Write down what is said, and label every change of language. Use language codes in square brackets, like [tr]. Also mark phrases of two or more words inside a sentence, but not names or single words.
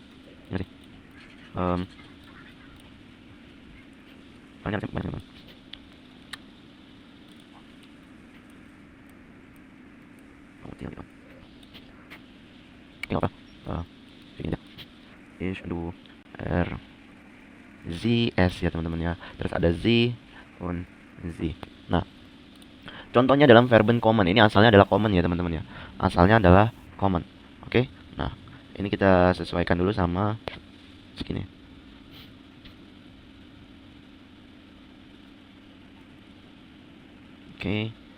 [id] Ini sih. Panjang teman-teman. Oke, nggak apa. Ini ya. Is, [de] du, er, sie, [id] s ya teman-teman ya. Terus ada [de] sie und sie. [id] Nah, contohnya dalam [de] verben common. [id] Ini asalnya adalah common ya teman-teman ya. Asalnya adalah common. Oke. Nah, ini kita sesuaikan dulu sama segini. Oke.